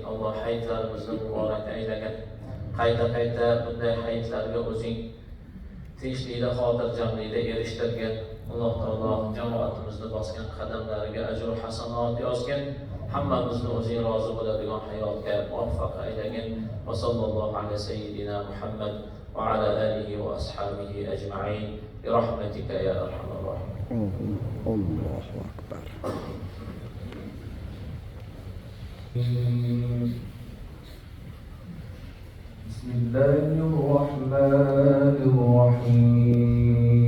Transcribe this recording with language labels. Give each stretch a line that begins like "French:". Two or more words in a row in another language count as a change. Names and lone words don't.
Uzbek: Alloh hayitlarimizni muborak aylagin. Qayta bunday hayitlarga o'zing tinchlikda, xotirjamlikda erishtirgin. Alloh taolo jamoatimizni bosgan qadamlariga ajr va hasanat yozgin. Hammamizni o'zing rozi bo'ladigan hayotga muvaffaq aylagin.
Arabic: وصلى الله على سيدنا محمد وعلى آله وأصحابه أجمعين برحمتك يا أرحم الراحمين. الله أكبر. بسم الله الرحمن الرحيم.